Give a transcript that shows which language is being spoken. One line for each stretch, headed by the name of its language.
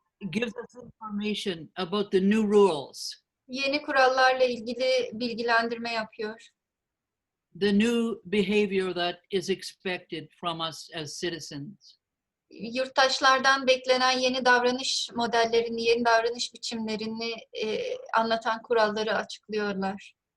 English: gives us information about the new rules,
Turkish: yeni kurallarla ilgili bilgilendirme yapıyor.
English: the new behavior that is expected from us as citizens.
Turkish: Yurttaşlardan beklenen yeni davranış modellerini, yeni davranış biçimlerini anlatan kuralları açıklıyorlar.